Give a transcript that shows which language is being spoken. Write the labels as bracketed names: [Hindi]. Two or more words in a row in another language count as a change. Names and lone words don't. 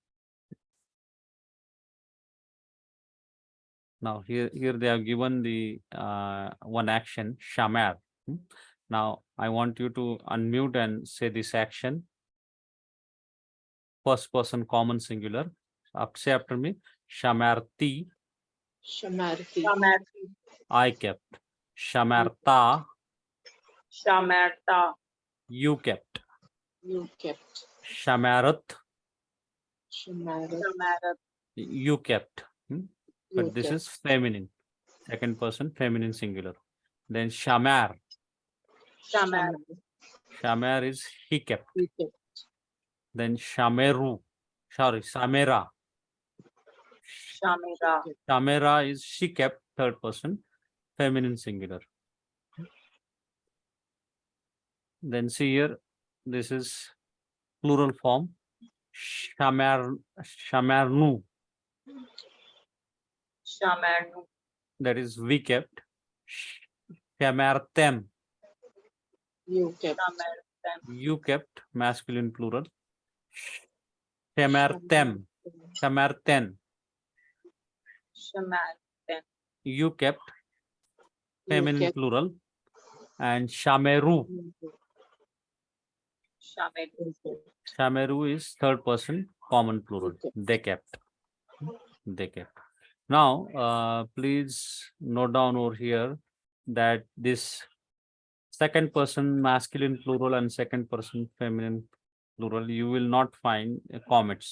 [English] Now here they have given the one action, shamar. Now I want you to unmute and say this action. First person common singular. Say after me, [Hebrew] shamarti. Shamarti. Shamarti. [English] I kept. Shamarta. [Hebrew] Shamarta. [English] You kept. You kept. [Hebrew] Shamarat. Shamarat. Shamarat. [English] You kept. But You this kept. is feminine. Second person feminine singular. Then shamar. [Hebrew] Shamar. [English] Shamar is he kept. You kept. Then shameru. Sorry, [Hebrew] samera. Shamira. [English] Shamera is she kept, third person feminine singular. Then see here, this is plural form. [Hebrew] Shamarnu, Shamarnu. [English] that is we kept. Shamartem, You kept. [Hebrew] Shamartem. [English] you kept, masculine plural. [Hebrew] Shamartem, shamarten, Shamartem. [English] you kept, You feminine kept. plural. And shameru, [Hebrew] Shameru. [English] shameru is third person common plural. They kept. They kept. Now, please note down over here that this second person masculine plural and second person feminine plural, you will not find comets.